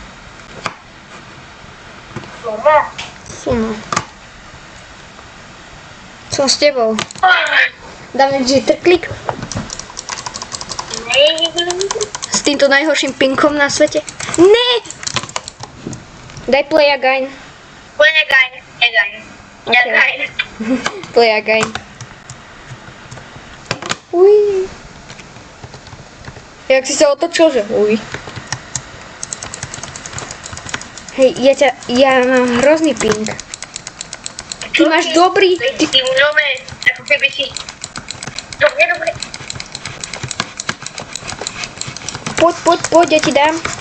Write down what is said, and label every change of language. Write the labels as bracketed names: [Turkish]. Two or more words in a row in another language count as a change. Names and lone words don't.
[Slovak] Sumo. Som s tebou. Dáme jitterklik. S týmto najhorším pinkom na svete. Ne! Daj [English] play again. Play again. [Slovak] Uj. Jak si sa otočil, že uj. Hej, ja mám hrozný ping. Ty máš dobrý... Ty nové, ako keby si... Dobre. Poď, ja ti dám.